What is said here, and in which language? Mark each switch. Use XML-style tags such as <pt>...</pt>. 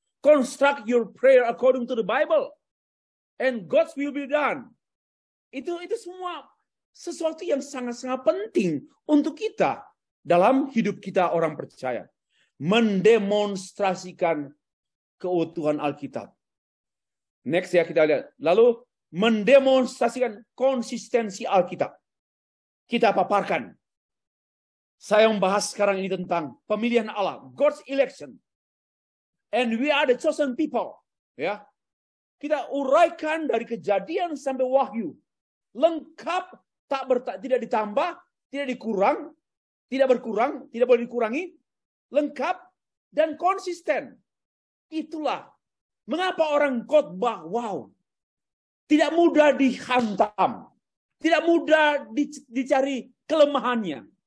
<en>Construct your prayer according to the Bible. And God's will be done.</en> <id>Itu semua sesuatu yang sangat-sangat penting untuk kita dalam hidup kita orang percaya. Mendemonstrasikan keutuhan Alkitab. Next ya kita lihat. Lalu mendemonstrasikan konsistensi Alkitab. Kita paparkan. Saya membahas sekarang ini tentang pemilihan Allah,</id> <en>God's election. And we are the chosen people.</en> <id>Ya. Kita uraikan dari Kejadian sampai Wahyu. Lengkap, tidak ditambah, tidak dikurang, tidak berkurang, tidak boleh dikurangi. Lengkap dan konsisten. Itulah mengapa orang khotbah, wow, tidak mudah dihantam, tidak mudah dicari kelemahannya.</id>